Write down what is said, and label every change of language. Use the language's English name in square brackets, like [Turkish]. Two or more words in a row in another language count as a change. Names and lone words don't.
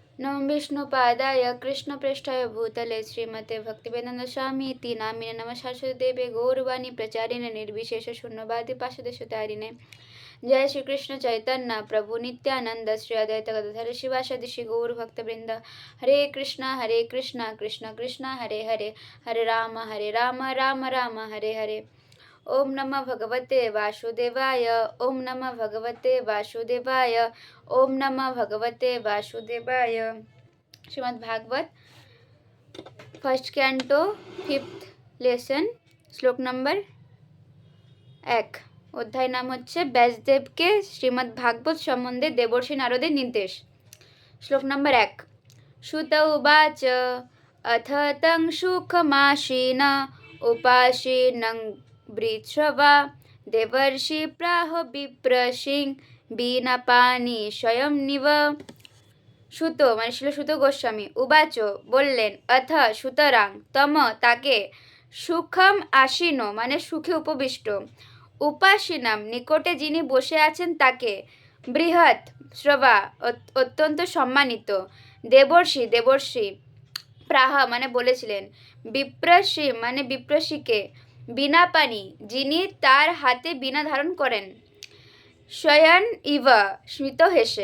[Sanskrit] नमः विष्णुपादाय कृष्णप्रेष्ठाय भूतले श्रीमते भक्तिवेदांत स्वामीति नामिने नमः शाश्वतदेवे गौरवाणी प्रचारिणे निर्विशेष शून्यवादी पाशदेशतारिणे जय श्री कृष्ण चैतन्य प्रभु नित्यानंद श्री अद्वैत गदाधर शिवासादि श्री गौर भक्तवृंद हरे कृष्णा कृष्ण कृष्ण हरे हरे हरे राम राम राम हरे हरे। ओम नमः भगवते वासुदेवाय। ओम नमः भगवते वासुदेवाय। ओम नमः भगवते वासुदेवाय। [Hindi] श्रीमद् भागवत [English] first canto fifth lesson [Hindi] श्लोक नंबर 1। [Bangla] অধ্যায় নাম হচ্ছে ব্যাসদেবকে শ্রীমদ্ ভাগবত সম্বন্ধে দেবর্ষি নারদের নির্দেশ। শ্লোক নম্বর 1। [Sanskrit] सूत उवाच अथ तं सुखमासीन उपासीनं वृत्रवा देवर्षि प्राह विप्रसिं बीनापानि स्वयं निव। [Bangla] সুত মানে ছিল সুত গোস্বামী উবাচ বললেন অথ সুতরাং তম তাকে সুখম আসীন মানে সুখে উপবিষ্ট উপাসীনাম নিকটে যিনি বসে আছেন তাকে বৃহৎ শ্রবা অত্যন্ত সম্মানিত দেবর্ষি প্রাহা মানে বলেছিলেন বিপ্রসী মানে বিপ্রসীকে বীণাপানি যিনি তার হাতে বীণা ধারণ করেন শয়ন ইভ স্মিত হেসে।